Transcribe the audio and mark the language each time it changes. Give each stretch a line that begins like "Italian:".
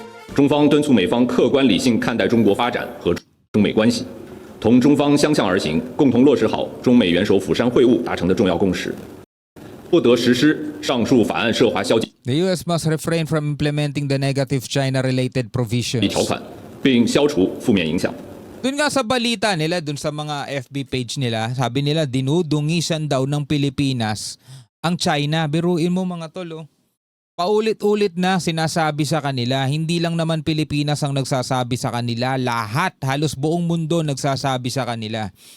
Chinese: 中方敦促美方客观理性看待中国发展和中美关系，同中方相向而行，共同落实好中美元首釜山会晤达成的重要共识，不得实施上述法案涉华消极
English: The US must refrain from implementing the negative China-related provisions.
Chinese: 条款，并消除负面影响。
Filipino: Doon nga sa balita nila, doon sa mga FB page nila, sabi nila dinudungisan daw ng Pilipinas ang China. Biruin mo mga tol. Paulit-ulit na sinasabi sa kanila, hindi lang naman Pilipinas ang nagsasabi sa kanila, lahat, halos buong mundo nagsasabi sa kanila.